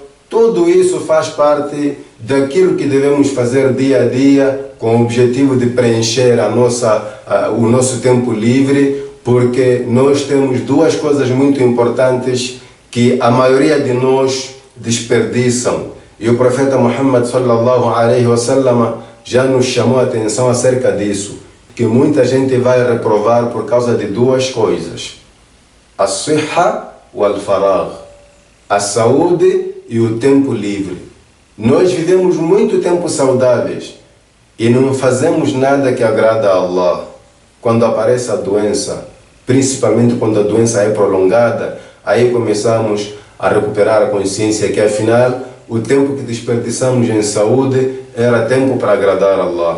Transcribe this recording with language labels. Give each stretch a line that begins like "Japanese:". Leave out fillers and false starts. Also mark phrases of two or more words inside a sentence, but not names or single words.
Portuguese: Tudo isso faz parte daquilo que devemos fazer dia a dia com o objetivo de preencher o nosso tempo livre, porque nós temos duas coisas muito importantes que a maioria de nós desperdiçam. E o profeta Muhammad
Arabic: صلى الله عليه وسلم
Portuguese: já nos chamou a atenção acerca disso, que muita gente vai reprovar por causa de duas coisas:
Arabic: الصحة والفراغ,
Portuguese: a saúde e o tempo livre. Nós vivemos muito tempo saudáveis e não fazemos nada que agrada a Allah. Quando aparece a doença, principalmente quando a doença é prolongada, aí começamos a recuperar a consciência que afinal o tempo que desperdiçamos em saúde era tempo para agradar a Allah.